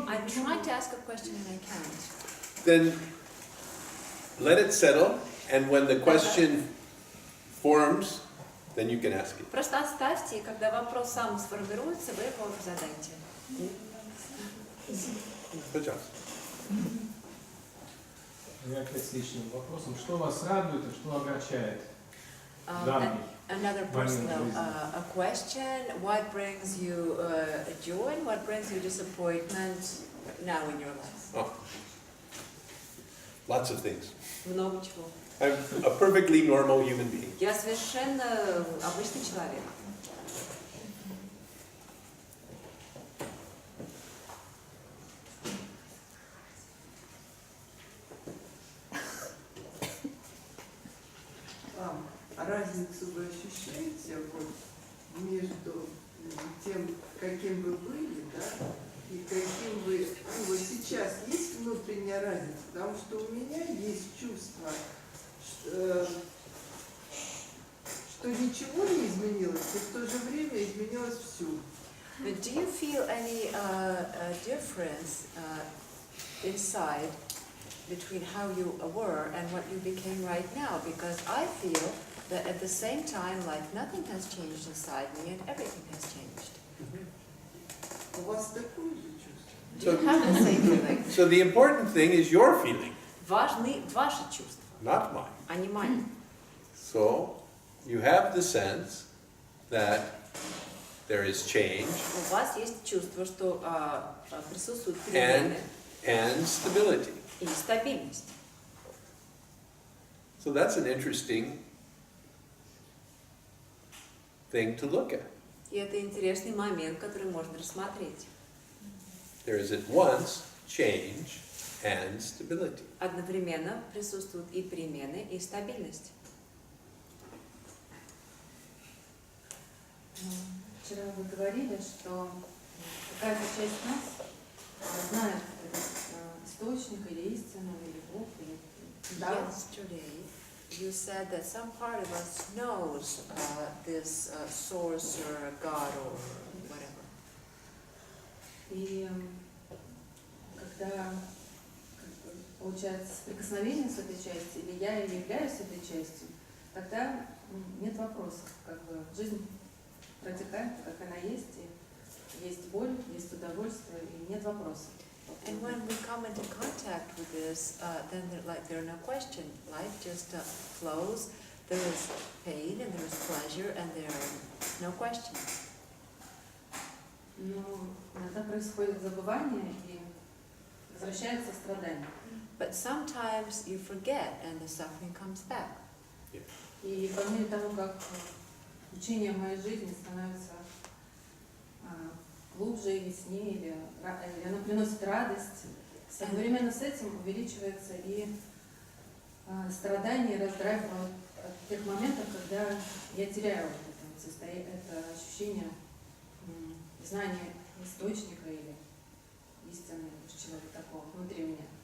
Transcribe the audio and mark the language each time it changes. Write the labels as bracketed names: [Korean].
[English] I'm trying to ask a question and I can't. Then let it settle, and when the question forms, then you can ask it. [Russian] Просто оставьте, и когда вопрос сам сформируется, вы его задайте. Пожалуйста. Я опять с личным вопросом. Что вас радует и что огорчает? [English] Another personal a question. What brings you joy and what brings you disappointment now in your life? Oh. Lots of things. [Russian] Много чего. [English] I'm a perfectly normal human being. [Russian] Я совершенно обычный человек. Разницу вы ощущаете вот, между тем, каким вы были, да, и каким вы, ну, вот сейчас есть внутренняя разница, потому что у меня есть чувство, что ничего не изменилось, и в то же время изменилось все. [English] But do you feel any difference inside between how you were and what you became right now? Because I feel that at the same time, like nothing has changed inside me and everything has changed. [Russian] У вас такое же чувство? [English] Do you have the same feeling? So the important thing is your feeling, [Russian] Важны ваши чувства, [English] not mine. [Russian] а не мои. [English] So you have the sense that there is change [Russian] У вас есть чувство, что присутствуют перемены [English] and stability. [Russian] и стабильность. [English] So that's an interesting thing to look at. [Russian] И это интересный момент, который можно рассмотреть. [English] There is at once change and stability. [Russian] Одновременно присутствуют и перемены, и стабильность. Вчера вы говорили, что какая-то часть нас знает источник или истину, или Бог, или [English] Yesterday, you said that some part of us knows this source or God or whatever. [Russian] И когда получается соприкосновение с этой частью, или я являюсь этой частью, тогда нет вопросов. Как бы жизнь протекает, как она есть, и есть боль, есть удовольствие, и нет вопросов. [English] And when we come into contact with this, then there are no questions. Life just flows. There is pain and there is pleasure and there are no questions. [Russian] Но иногда происходит забывание и возвращается страдание. [English] But sometimes you forget and the suffering comes back. [Russian] И по мере того, как учение моей жизни становится глубже, глубже, яснее, или она приносит радость. Одновременно с этим увеличивается и страдание, раздрайв от тех моментов, когда я теряю это ощущение знания источника или истины, чего-то такого внутри меня.